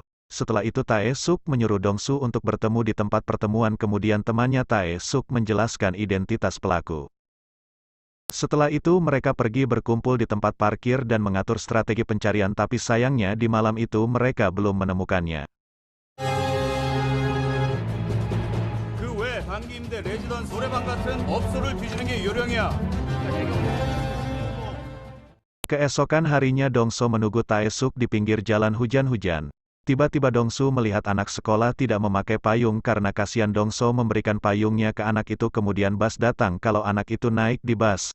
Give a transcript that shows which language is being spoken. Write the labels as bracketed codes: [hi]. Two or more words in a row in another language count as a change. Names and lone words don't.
[id] Setelah itu Tae-suk menyuruh Dong-su untuk bertemu di tempat pertemuan, kemudian temannya Tae-suk menjelaskan identitas pelaku. Setelah itu mereka pergi berkumpul di tempat parkir dan mengatur strategi pencarian, tapi sayangnya di malam itu mereka belum menemukannya. [ko] 그 외 단기 임대 레지던스 노래방 같은 업소를 뒤지는 게 요령이야. [id] Keesokan harinya Dong-su menunggu Tae-suk di pinggir jalan hujan-hujan. Tiba-tiba Dong-su melihat anak sekolah tidak memakai payung. Karena kasihan, Dong-su memberikan payungnya ke anak itu. Kemudian bus datang kalau anak itu naik di bus.